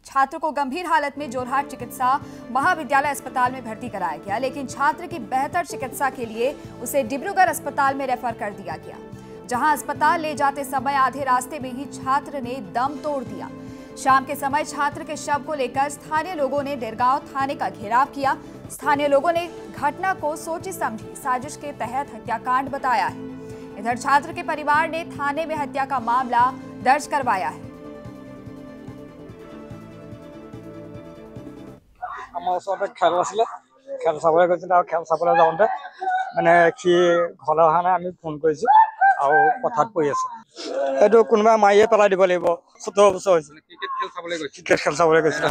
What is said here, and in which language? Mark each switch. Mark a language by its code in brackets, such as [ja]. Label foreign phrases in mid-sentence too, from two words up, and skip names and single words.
[hi] छात्र को गंभीर हालत में जोरहाट चिकित्सा महाविद्यालय अस्पताल में भर्ती कराया गया, लेकिन छात्र की बेहतर चिकित्सा के लिए उसे डिब्रूगढ़ अस्पताल में रेफर कर दिया गया, जहां अस्पताल ले जाते समय आधे रास्ते में ही छात्र ने दम तोड़ दिया। शाम के समय छात्र के शव को लेकर स्थानीय लोगों ने देरगांव थाने का घेराव किया। स्थानीय लोगों ने घटना को सोची समझी साजिश के तहत हत्याकांड बताया है। इधर छात्र के परिवार ने थाने में हत्या का मामला दर्ज करवाया है। [as] কোনোবা মাৰিয়ে পেলাই দিব লাগিব। 17 বছৰ হৈছে ক্ৰিকেট খেল চাবলৈ গৈছিলে।